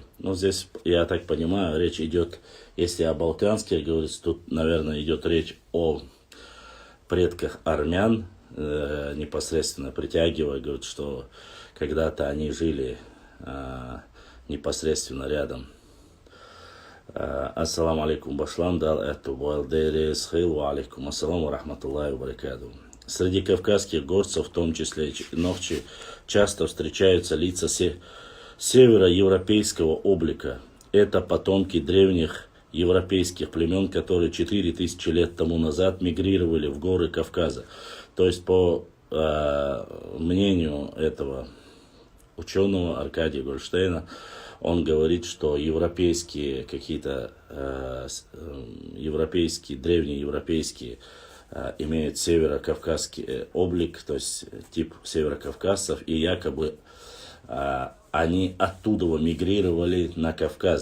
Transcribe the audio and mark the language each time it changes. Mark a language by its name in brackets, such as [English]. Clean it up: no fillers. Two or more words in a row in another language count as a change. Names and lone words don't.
[Russian] Но здесь, я так понимаю, речь идет, если о балканских говорится, тут, наверное, идет речь о предках армян, непосредственно притягивая, говорит, что когда-то они жили непосредственно рядом. [Arabic] السلام عليكم башлам дал эту валдере схил وعليكم السلام رحمة الله وبركاته. [Russian] Среди кавказских горцев, в том числе нохчи, часто встречаются лица североевропейского облика. Это потомки древних европейских племен, которые 4000 лет тому назад мигрировали в горы Кавказа. То есть, по мнению этого ученого Аркадия Гольштейна, он говорит, что европейские какие-то древние европейские имеют северокавказский облик, то есть тип северокавказцев, и якобы они оттуда мигрировали на Кавказ.